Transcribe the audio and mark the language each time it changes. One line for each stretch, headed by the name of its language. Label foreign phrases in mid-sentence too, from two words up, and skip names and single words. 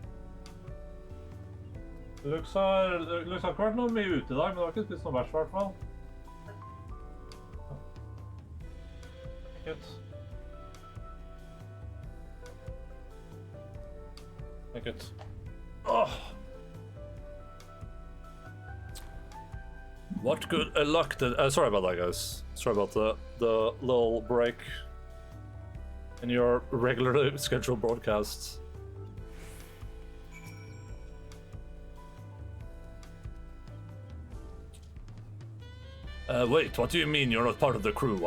Norwegian: Lux har ikke vært noe mye ute i dag, men du har ikke spist noe vers i hvert fall. Ekkelt. Ekkelt. Åh!
English: What good luck did... sorry about that, guys. Sorry about the little break in your regularly scheduled broadcasts. Wait, what do you mean you're not part of the crew?